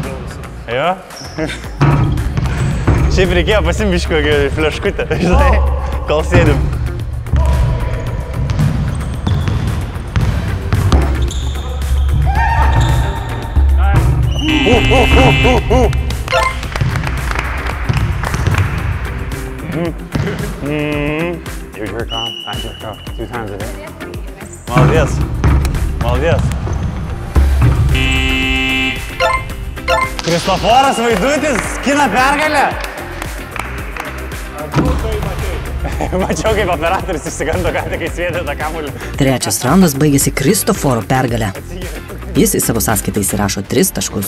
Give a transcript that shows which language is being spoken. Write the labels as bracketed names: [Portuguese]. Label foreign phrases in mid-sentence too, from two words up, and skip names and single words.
[Lithuanian] Jo? Šiaip reikėjo pasimbiško fleškutę, žinai, kol sėdim. [English] Use your calm, act your calm, 2 times a day. [Russian] Молодец, молодец. [Lithuanian] Kristoforas Vaidutis skina pergalę. Mačiau, kaip operatorius išsigando, ką tik įsviedė tą kamuolį. Trečias raundas baigėsi Kristoforo pergalę. Jis į savo sąskaitą įsirašo 3 taškus.